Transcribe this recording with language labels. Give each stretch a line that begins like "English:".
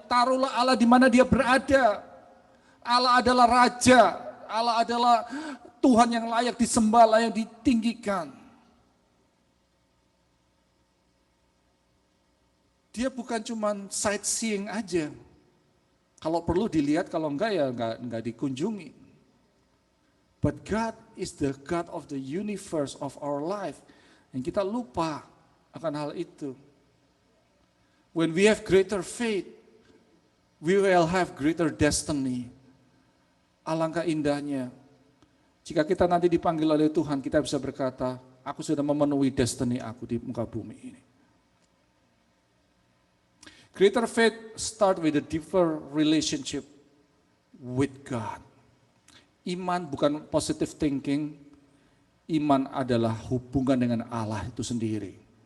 Indonesian: Taruhlah Allah di mana dia berada. Allah adalah Raja, Allah adalah Tuhan yang layak disembah, layak ditinggikan. Dia bukan cuma sightseeing aja. Kalau perlu dilihat, kalau enggak ya enggak dikunjungi.
English: But God is the God of the universe of our life.
Indonesian: Dan kita lupa akan hal itu.
English: When we have greater faith, we will have greater destiny.
Indonesian: Alangkah indahnya jika kita nanti dipanggil oleh Tuhan, kita bisa berkata, aku sudah memenuhi destiny aku di muka bumi ini.
English: Greater faith start with a deeper relationship with God.
Indonesian: Iman bukan positive thinking, iman adalah hubungan dengan Allah itu sendiri.